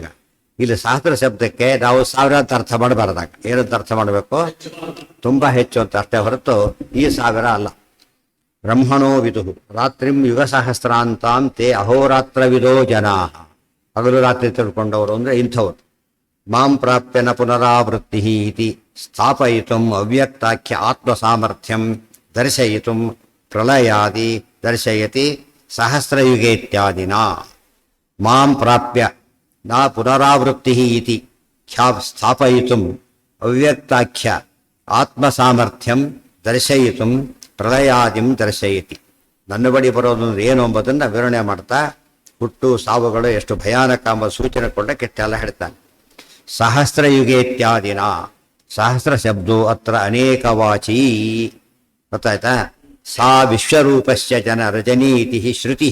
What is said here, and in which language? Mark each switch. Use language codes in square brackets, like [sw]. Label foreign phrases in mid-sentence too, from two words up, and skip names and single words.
[kn] ಇಲ್ಲಿ ಸಹಸ್ರ ಶಬ್ದಕ್ಕೆ ನಾವು 1000 ಅಂತ ಅರ್ಥ ಮಾಡಬಾರ್ದಾಗ ಏನಂತ ಅರ್ಥ ಮಾಡಬೇಕು? ತುಂಬಾ ಹೆಚ್ಚು ಅಂತ ಅಷ್ಟೇ ಹೊರತು ಈ 1000 ಅಲ್ಲ. [sa] ಬ್ರಹ್ಮಣೋ ವಿದುಹು ರಾತ್ರಿಂ ಯುಗ ಸಹಸ್ರಾಂತಾಂ ತೇ ಅಹೋರಾತ್ರ ವಿದೋ ಜನಾ. [kn] ಹಗಲು ರಾತ್ರಿ ತಿಳ್ಕೊಂಡವರು ಅಂದ್ರೆ ಇಂಥವ್ರು. [sa] ಮಾಂ ಪ್ರಾಪ್ಯನ ಪುನರಾವೃತ್ತಿ ಇತಿ ಸ್ಥಾಪಯಿತುಂ ಅವ್ಯಕ್ತಾಖ್ಯ ಆತ್ಮ ಸಾಮರ್ಥ್ಯಂ ದರ್ಶಯಿತುಂ ಪ್ರಳಯಾದಿ ದರ್ಶಯತಿ ಸಹಸ್ರಯುಗೆ ಇತ್ಯಾದಿನ. ಮಾಂ ಪ್ರಾಪ್ಯ ನ ಪುನರಾವೃತ್ತಿ ಇತಿ ಸ್ಥಾಪಯಿತುಂ ಅವ್ಯಕ್ತಾಖ್ಯ ಆತ್ಮ ಸಾಮರ್ಥ್ಯಂ ದರ್ಶಯಿತುಂ ಪ್ರಳಯಾದಿಂ ದರ್ಶಯತಿ. [kn] ನನ್ನ ಬಳಿ ಬರೋದಂದ್ರೆ ಏನು ಎಂಬುದನ್ನು ವಿವರಣೆ ಮಾಡ್ತಾ ಹುಟ್ಟು ಸಾವುಗಳು ಎಷ್ಟು ಭಯಾನಕ ಎಂಬ ಸೂಚನೆ ಕೊಂಡ ಕೆಟ್ಟೆಲ್ಲ ಹೇಳ್ತಾನೆ. [sa] ಸಹಸ್ರಯುಗೆ ಇತ್ಯಾದಿನ. ಸಹಸ್ರ ಶಬ್ದೋ ಅತ್ರ ಅನೇಕವಾಚೀ. ಗೊತ್ತಾಯ್ತಾ? ಸಾ ವಿಶ್ವರೂಪಸ್ಯ ಜನ ರಜನಿ ಇತಿ ಶ್ರುತಿ.